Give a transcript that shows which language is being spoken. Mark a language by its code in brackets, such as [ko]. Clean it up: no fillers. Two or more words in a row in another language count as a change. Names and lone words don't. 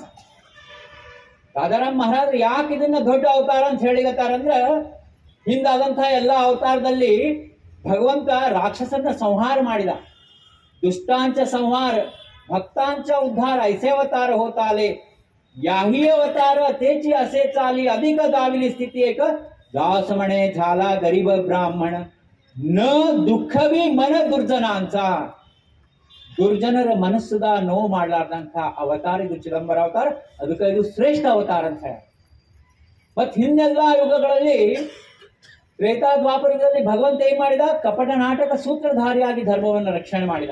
[kn] ರಾಜಾರಾಮ್ ಮಹಾರಾಜ್ ಯಾಕೆ ಇದನ್ನ ದೊಡ್ಡ ಅವತಾರ ಅಂತ ಹೇಳಿಗತ್ತಾರಂದ್ರ, ಹಿಂದಾದಂತಹ ಎಲ್ಲ ಅವತಾರದಲ್ಲಿ ಭಗವಂತ ರಾಕ್ಷಸನ್ನ ಸಂಹಾರ ಮಾಡಿದ. [mr] दुष्टांच संहार भक्तांच उद्धार ऐसे अवतार होताले, ಯಾही अवतार तेची असे चाली, अधिक दाविली स्थिती एक दासमणे झाला गरीब ब्राह्मण, न दुःखवी मन ದುರ್ಜನಾಂಚ. [kn] ದುರ್ಜನರ ಮನಸ್ಸುದ ನೋವು ಮಾಡಲಾರ್ದಂಥ ಅವತಾರ ಇದು ಚಿದಂಬರ ಅವತಾರ. ಅದಕ್ಕೆ ಇದು ಶ್ರೇಷ್ಠ ಅವತಾರ ಅಂತ ಹೇಳ. ಮತ್ ಹಿಂದೆಲ್ಲ ಯುಗಗಳಲ್ಲಿ ತ್ರೇತಾ ದ್ವಾಪರದಲ್ಲಿ ಭಗವಂತ ಏನ್ ಮಾಡಿದ, ಕಪಟ ನಾಟಕ ಸೂತ್ರಧಾರಿಯಾಗಿ ಧರ್ಮವನ್ನು ರಕ್ಷಣೆ ಮಾಡಿದ.